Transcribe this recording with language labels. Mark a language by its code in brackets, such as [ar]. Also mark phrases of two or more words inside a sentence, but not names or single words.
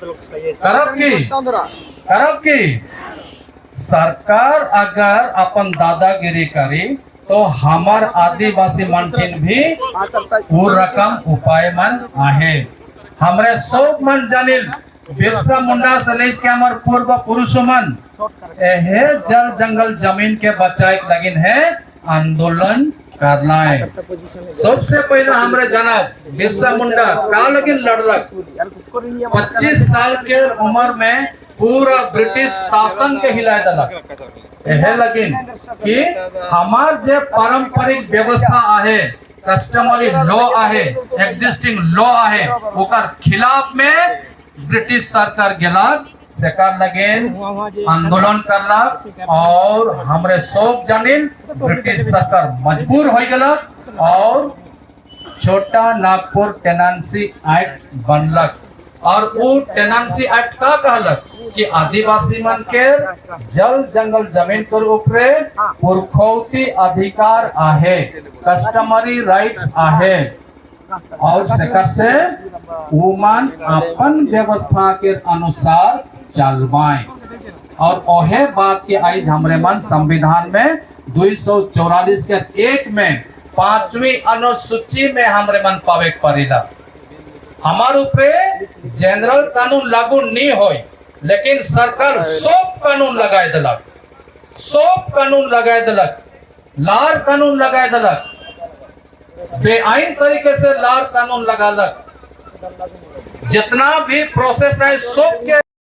[sck] करब की सरकार अगर अपन दादागिरी करी तो हमार आदिवासी मनकिन भी वो रकम उपाय मन आहे हमरे सब मन जानिल बिरसा मुंडा से लेके हमार पूर्व पुरुष मन एहे जल जंगल जमीन के बचाए लगिन है [hi] आंदोलन करना है। [sck] सबसे पहले हमरे जाना बिरसा मुंडा का लगिन लड़लक 25 साल के उम्र में पूरा ब्रिटिश शासन के हिलाए दलक एहे लगिन कि हमार जे पारंपरिक व्यवस्था आहे [en] customary law [sck] आहे [en] existing law [sck] आहे ओकर खिलाफ में ब्रिटिश सरकार गेलक सेकर लगेन आंदोलन करलक और हमरे सब जानिल ब्रिटिश सरकार मजबूर हो गेलक और छोटा नागपुर टेनेंसी एक्ट बनलक और वो टेनेंसी एक्ट का कहलक कि आदिवासी मन के जल जंगल जमीन के ऊपर पुरखौती अधिकार आहे [en] customary rights [sck] आहे और सेकर से उमान अपन व्यवस्था के अनुसार चलवाएं और ओहे बात के आई हमरे मन संविधान में 244 के 1 में 5वीं अनुसूची में हमरे मन पावे पड़ेला हमारे ऊपर जनरल कानून लागू नहीं होई लेकिन सरकार सब कानून लगाए दलक सब कानून लगाए दलक लार कानून लगाए दलक बेआईन तरीके से लार कानून लगालक [hi] जितना भी प्रोसेस है [sck] सब के